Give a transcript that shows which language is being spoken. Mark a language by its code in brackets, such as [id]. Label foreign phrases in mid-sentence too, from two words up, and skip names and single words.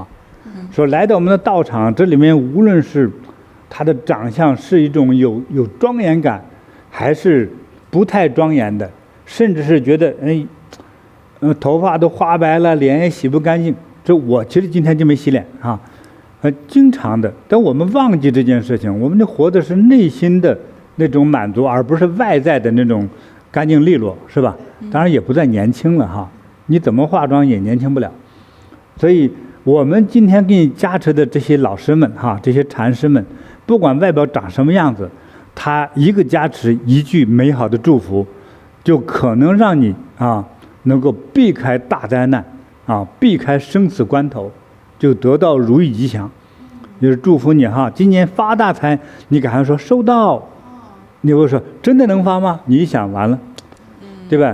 [zh] 說來到我們的道場，這裡面無論是他的長相是一種有莊嚴感，還是不太莊嚴的，甚至是覺得頭髮都花白了，臉也洗不乾淨。這我其實今天就沒洗臉啊，經常的。但我們忘記這件事情，我們就活的是內心的那種滿足，而不是外在的那種乾淨利落，是吧？當然也不再年輕了哈，你怎麼化妝也年輕不了。所以我們今天給你加持的這些老師們哈，這些禪師們，不管外表長什麼樣子，他一個加持，一句美好的祝福，就可能讓你能夠避開大災難避開生死關頭，就得到如意吉祥。就是祝福你哈，今年發大財。你赶快說收到，你會說真的能發嗎？你一想完了，對吧？